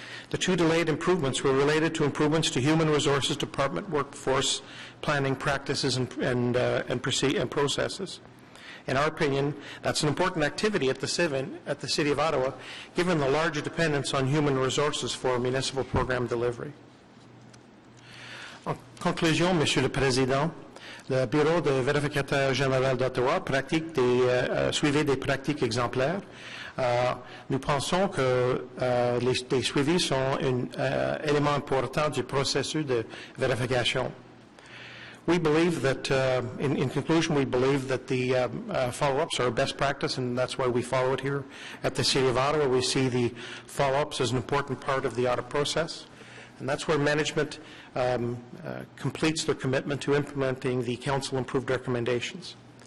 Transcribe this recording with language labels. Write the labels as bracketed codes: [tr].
[en] The two delayed improvements were related to improvements to Human Resources Department workforce planning practices and processes. In our opinion, that's an important activity at the City of Ottawa, given the large dependence on human resources for municipal program delivery. [fr] En conclusion, Monsieur le Président, le Bureau de vérificateur général d'Ottawa suivait des pratiques exemplaires. Nous pensons que les suivis sont un élément important du processus de vérification. [en] We believe that, in conclusion, we believe that the follow-ups are best practice, and that's why we follow it here at the City of Ottawa. We see the follow-ups as an important part of the audit process, and that's where management completes their commitment to implementing the council-approved recommendations.